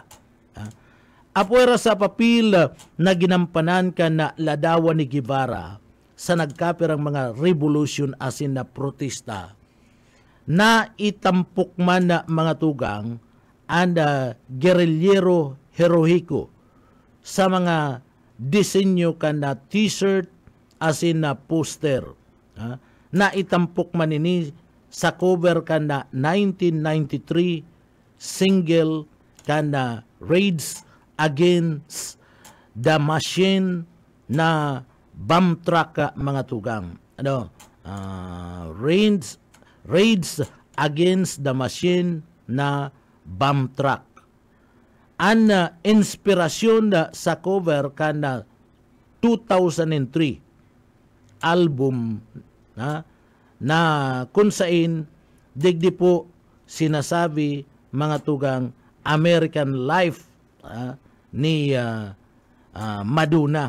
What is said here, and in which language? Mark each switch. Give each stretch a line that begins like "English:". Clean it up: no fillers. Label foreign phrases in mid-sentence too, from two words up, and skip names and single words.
Bikol: Apuera sa papil na ginampanan ka na ladawan ni Guevara sa nagkapirang mga revolution asin na protesta na itampok man na mga tugang ang
Spanish: guerrillero heroico
Bikol: sa mga disenyo ka na t-shirt asin na poster. Na itampok man ini sa cover kana 1993 single kana Rage Against the Machine na bomb truck mga tugang. Rage Against the Machine na bomb truck. Ang inspirasyon sa cover kana 2003 album na kung saan digdi po sinasabi mga tugang American Life ni Madonna.